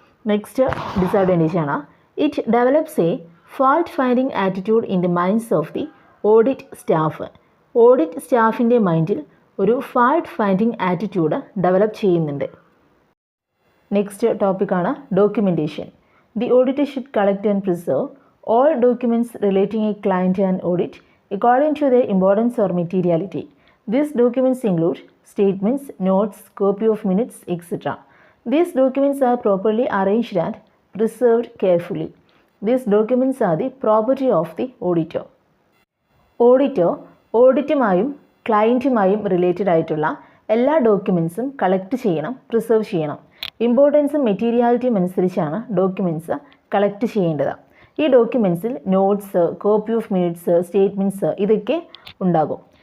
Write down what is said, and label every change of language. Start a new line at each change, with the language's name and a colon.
English: Next disadvantage ആണ് it develops a fault finding attitude in the minds of the audit staff.
Malayalam: Audit സ്റ്റാഫിൻ്റെ മൈൻഡിൽ ഒരു fault finding attitude develop ചെയ്യുന്നുണ്ട്.
English: Next ടോപ്പിക്കാണ് documentation. The auditor should collect and preserve all documents relating a client and audit according to their importance or materiality. These documents include statements, notes, copy of minutes, etc. These documents are properly arranged and preserved carefully. These documents are the property of the auditor.
Malayalam: Auditor ഓഡിറ്റുമായും ക്ലയൻറ്റുമായും related ആയിട്ടുള്ള എല്ലാ ഡോക്യുമെൻസും collect ചെയ്യണം, preserve ചെയ്യണം. ഇമ്പോർട്ടൻസും മെറ്റീരിയാലിറ്റിയും അനുസരിച്ചാണ് documents collect ചെയ്യേണ്ടത്. ഈ ഡോക്യുമെൻറ്റ്സിൽ notes, copy of minutes, statements ഇതൊക്കെ ഉണ്ടാകും.